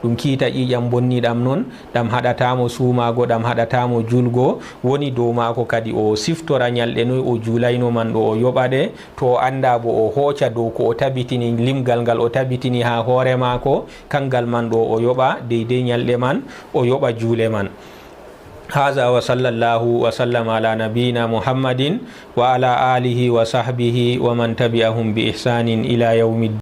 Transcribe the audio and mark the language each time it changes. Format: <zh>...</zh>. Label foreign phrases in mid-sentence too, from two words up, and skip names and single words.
<ff>ɗam haɗatamo sumago, ɗam haɗatamo julgo, woni dow mako kadi o siftora ñalɗe noyi o juulayno man ɗo o yoɓaɗe, to anda bo o hooca dow ko o tabitini, limgal ngal o tabitini ha hoore mako, kangal man ɗo o yoɓa deydey ñalɗe man, o yoɓa juule man.</ff> <ar>هذا وصلى الله وسلم على نبينا محمد وعلى آله وصحبه ومن تبعهم بإحسان إلى يوم الدين.</ar>